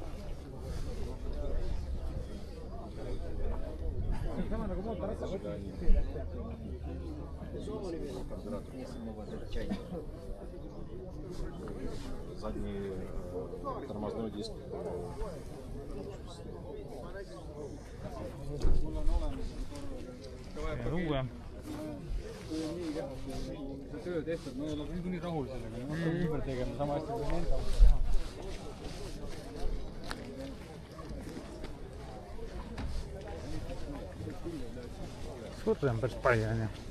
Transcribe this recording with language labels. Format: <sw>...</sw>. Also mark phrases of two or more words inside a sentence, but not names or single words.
<et>Sama nagu mootorratas.</et> <ru>Задний тормозной диск.</ru> <et>Uue. Töö tehtud, ma ei ole niikuinii rahul sellega, ma hakkan ümber tegema, sama hästi kui nende teha. Surre on päris palju, on ju.</et>